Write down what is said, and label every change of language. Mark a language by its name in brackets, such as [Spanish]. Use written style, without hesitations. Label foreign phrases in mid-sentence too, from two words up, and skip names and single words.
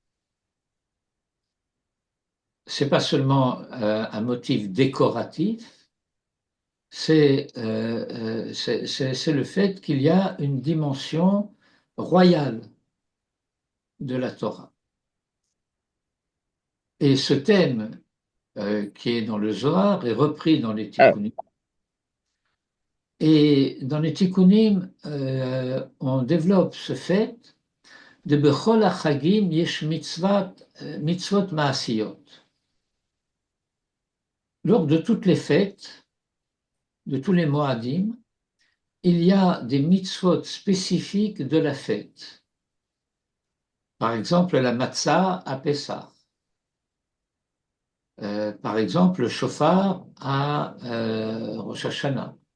[French] C'est pas seulement un motif décoratif, c'est le fait qu'il y a une dimension royale de la Torah. Et ce thème qui est dans le Zohar est repris dans les Tikkunim. Et dans les Tikkunim, on développe ce fait de [Hebrew] בכל החגים יש מצוות מעשיות. [French] Lors de toutes les fêtes, de tous les Moadim, il y a des mitzvot spécifiques de la fête. Par exemple, la matzah à Pessah. Par exemple, le shofar à Rosh Hashanah.